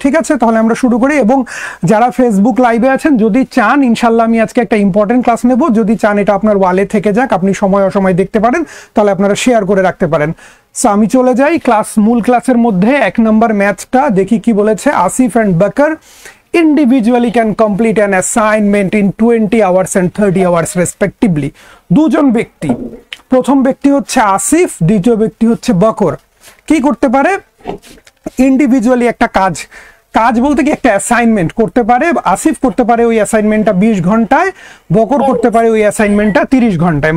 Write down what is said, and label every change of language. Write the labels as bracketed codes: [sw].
[bn] ঠিক আছে, তাহলে আমরা শুরু করি। এবং যারা ফেসবুক লাইভে আছেন যদি চান, ইনশাল্লাহ আমি আজকে একটা ইম্পর্টেন্ট ক্লাস নেব, যদি চান এটা আপনার ওয়ালে থেকে যাক, আপনি সময় অসময় দেখতে পারেন, তাহলে আপনারা শেয়ার করে রাখতে পারেন। সো আমি চলে যাই মূল ক্লাসের মধ্যে। 1 নম্বর ম্যাথটা দেখি কি বলেছে। [en] Asif and Bakar individually can complete an assignment in 20 hours and 30 hours respectively. [bn] দুজন ব্যক্তি, প্রথম ব্যক্তি হচ্ছে আসিফ, দ্বিতীয় ব্যক্তি হচ্ছে বকর, কি করতে পারে, ইন্ডিভিজুয়ালি একটা কাজ বলতে কি একটা অ্যাসাইনমেন্ট করতে পারে। আসিফ করতে পারে ওই অ্যাসাইনমেন্টটা 20 ঘন্টায়, বকর করতে পারে ওই অ্যাসাইনমেন্টটা 30 ঘন্টায়।